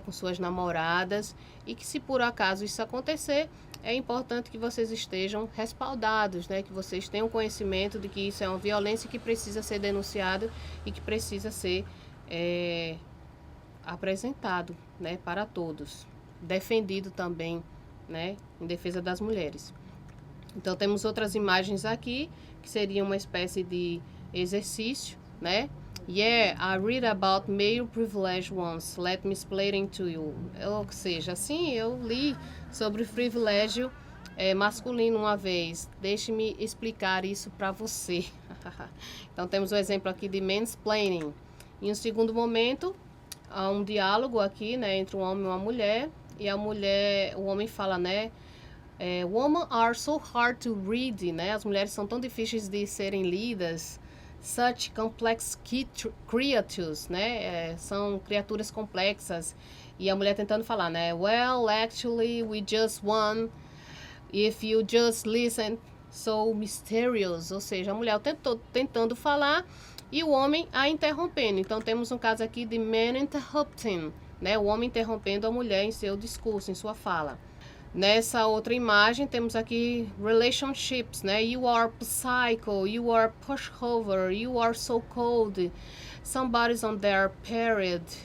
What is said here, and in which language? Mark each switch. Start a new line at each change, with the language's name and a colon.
Portuguese: Com suas namoradas, e que, se por acaso isso acontecer, é importante que vocês estejam respaldados, né? Que vocês tenham conhecimento de que isso é uma violência que precisa ser denunciado e que precisa ser apresentado, né, para todos, defendido também, né, em defesa das mulheres. Então temos outras imagens aqui que seria uma espécie de exercício, né?
English: Yeah, I read about male privilege once. Let me explain it to you.
Portuguese: Ou seja, assim, eu li sobre o privilégio masculino uma vez. Deixe-me explicar isso para você. Então temos o exemplo aqui de mansplaining. Em um segundo momento, há um diálogo aqui, né, entre um homem e uma mulher, e a mulher, o homem fala, né,
English: women are so hard to read,
Portuguese: né, as mulheres são tão difíceis de serem lidas,
English: such complex creatures,
Portuguese: né, são criaturas complexas, e a mulher tentando falar, né,
English: well, actually, we just won, if you just listen, so mysterious,
Portuguese: ou seja, a mulher tentando falar, e o homem a interrompendo. Então temos um caso aqui de man interrupting, né? O homem interrompendo a mulher em seu discurso, em sua fala. Nessa outra imagem temos aqui relationships, né?
English: You are psycho, you are pushover, you are so cold, somebody's on their period.